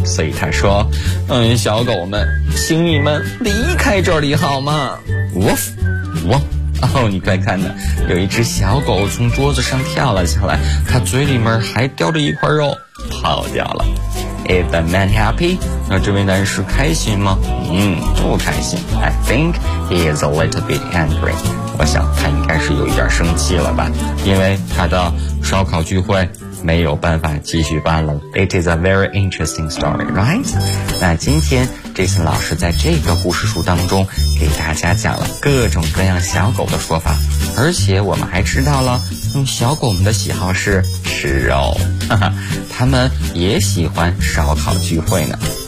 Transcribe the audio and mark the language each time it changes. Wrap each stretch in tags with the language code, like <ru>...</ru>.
<zh>所以他说，小狗们，请你们离开这里好吗 ？Woof， woof！你快看呢，有一只小狗从桌子上跳了下来，它嘴里面还叼着一块肉，跑掉了。</zh> <en>Is the man happy?</en> <zh>那这位男士开心吗？不开心。</zh> <en>I think he is a little bit angry.</en> <zh>我想他应该是有一点生气了吧，因为他的烧烤聚会没有办法继续办了。</zh> <en>It is a very interesting story, right?</en> <zh>那今天Jason 老师在这个故事书当中给大家讲了各种各样小狗的说法，而且我们还知道了，小狗们的喜好是吃肉，他们也喜欢烧烤聚会呢。</zh>